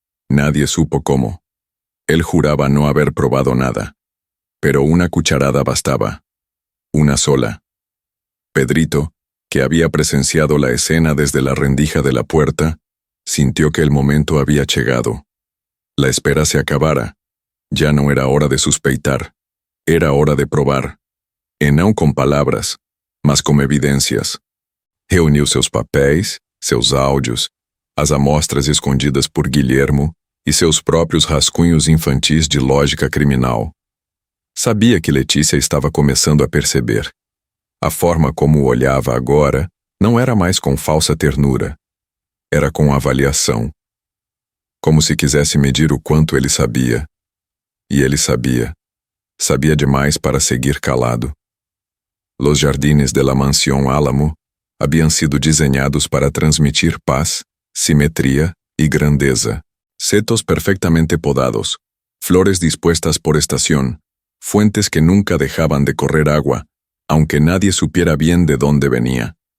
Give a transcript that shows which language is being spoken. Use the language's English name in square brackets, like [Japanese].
[Spanish] Nadie supo cómo. Él juraba no haber probado nada. Pero una cucharada bastaba. Una sola. Pedrito, que había presenciado la escena desde la rendija de la puerta, sintió que el momento había llegado. La espera se acabara. Ya no era hora de suspeitar. Era hora de probar. [Portuguese] E não com palavras, mas com evidências. Reuniu seus papéis, seus áudios, as amostras escondidas por Guilhermo e seus próprios rascunhos infantis de lógica criminal. Sabia que Letícia estava começando a perceber. A forma como o olhava agora não era mais com falsa ternura. Era com avaliação. Como se quisesse medir o quanto ele sabia. E ele sabia. Sabia demais para seguir calado. [Spanish] Los jardines de la Mansión Álamo habían sido diseñados para transmitir paz, simetría y grandeza. Setos perfectamente podados, flores dispuestas por estación, fuentes que nunca dejaban de correr agua, aunque nadie supiera bien de dónde venía.